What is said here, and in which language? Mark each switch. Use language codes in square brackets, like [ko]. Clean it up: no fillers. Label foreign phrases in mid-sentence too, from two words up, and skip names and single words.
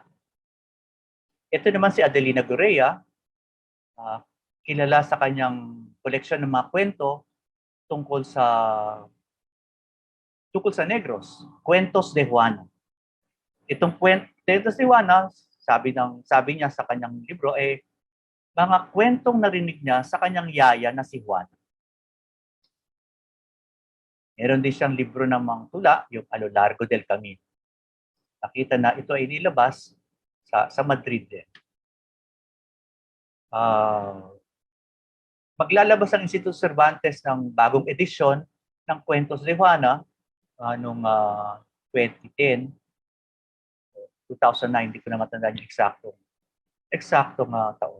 [tl] Ito naman si Adelina Guerrea, kilala sa kanyang koleksyon ng mga kwento tungkol sa Negros, Cuentos de Juana. Itong Cuentos de Juana, sabi niya sa kanyang libro, mga kwentong narinig niya sa kanyang yaya na si Juana. Meron din siyang libro ng mga tula, yung A lo largo del camino. Nakita na ito ay nilabas sa Madrid din. Maglalabas ang Instituto Cervantes ng bagong edisyon ng Cuentos de Juana noong 2010, 2009, hindi ko na matandaan yung eksaktong taon.